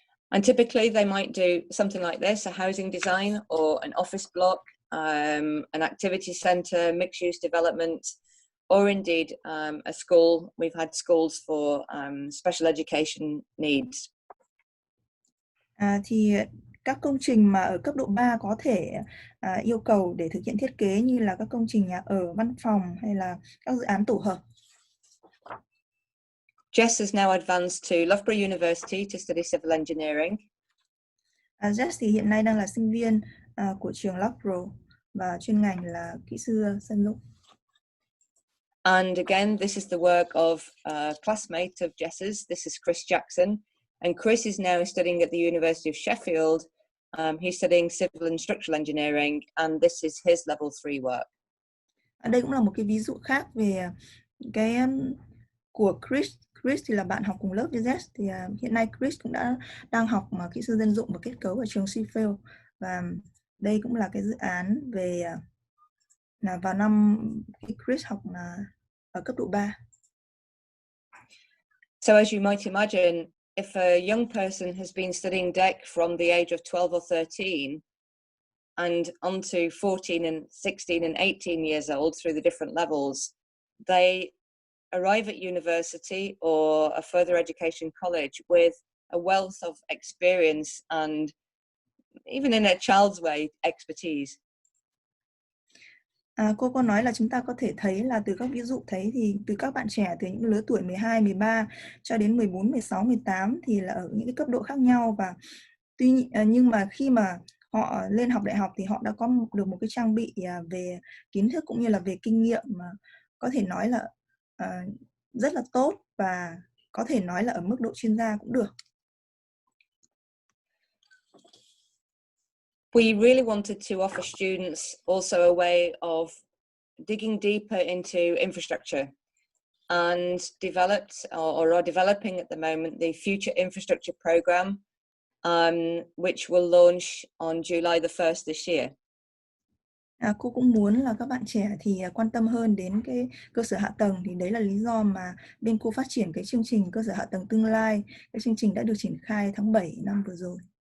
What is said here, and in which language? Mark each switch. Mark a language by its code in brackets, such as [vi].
[en] And typically they might do something like this: a housing design or an office block, an activity center, mixed-use development, or indeed a school. We've had schools for special education needs. [vi] Thì các công trình mà ở cấp độ 3 có thể yêu cầu để thực hiện thiết kế như là các công trình nhà ở, văn phòng hay là các dự án tổ hợp. [en] Jess has now advanced to Loughborough University to study civil engineering. [vi] Jess thì hiện nay đang là sinh viên của trường Loughborough và chuyên ngành là kỹ sư xây dựng. [en] And again, this is the work of a classmate of Jess's. This is Chris Jackson. And Chris is now studying at the University of Sheffield. He's studying civil and structural engineering, and this is his level 3 work. [vi] Đây cũng là một cái ví dụ khác về cái của Chris. Chris thì là bạn học cùng lớp với Jess. Thì hiện nay Chris cũng đang học kỹ sư dân dụng và kết cấu ở trường Sheffield, và đây cũng là cái dự án về vào năm khi Chris học ở cấp độ 3. [en] So as you might imagine, if a young person has been studying deck from the age of 12 or 13 and on to 14 and 16 and 18 years old through the different levels, they arrive at university or a further education college with a wealth of experience and, even in a child's way, expertise. [vi] Cô có nói là chúng ta có thể thấy là từ các ví dụ thấy thì từ các bạn trẻ từ những lứa tuổi 12, 13 cho đến 14, 16, 18 thì là ở những cái cấp độ khác nhau, và nhưng mà khi mà họ lên học đại học thì họ đã có được một cái trang bị về kiến thức cũng như là về kinh nghiệm mà có thể nói là rất là tốt, và có thể nói là ở mức độ chuyên gia cũng được. [en] We really wanted to offer students also a way of digging deeper into infrastructure, and developed or are developing at the moment the Future Infrastructure Program, which will launch on July the 1st this year. [vi] Cô cũng muốn là các bạn trẻ thì quan tâm hơn đến cái cơ sở hạ tầng, thì đấy là lý do mà bên cô phát triển cái chương trình cơ sở hạ tầng tương lai. Cái chương trình đã được triển khai tháng 7 năm vừa rồi.